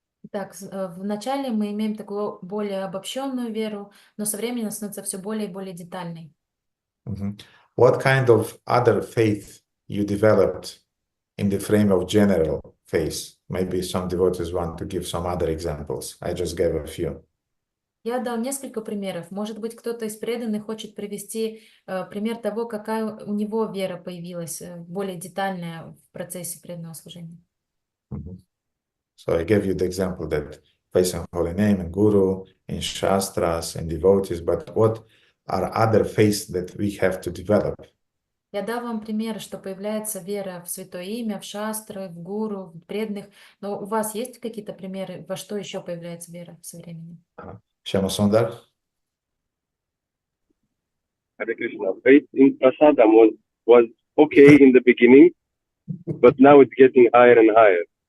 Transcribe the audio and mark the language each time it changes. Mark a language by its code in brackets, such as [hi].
[ru] Так, вначале мы имеем такую более обобщенную веру, но со временем она становится все более и более детальной. [en] What kind of other faith you developed in the frame of general faith? Maybe some devotees want to give some other examples. I just gave a few. [ru] Я дал несколько примеров. Может быть, кто-то из преданных хочет привести пример того, какая у него вера появилась, более детальная в процессе преданного служения. [en] So I gave you the example that faith in holy name and guru, in shastras and devotees, but what are other faiths that we have to develop? [ru] Я дал вам примеры, что появляется вера в святое имя, в шастры, в гуру, в преданных. Но у вас есть какие-то примеры, во что еще появляется вера со временем? [en] Shama Sundar? Hare Krishna. Faith in prasadam was okay in the beginning, but now it's getting higher and higher.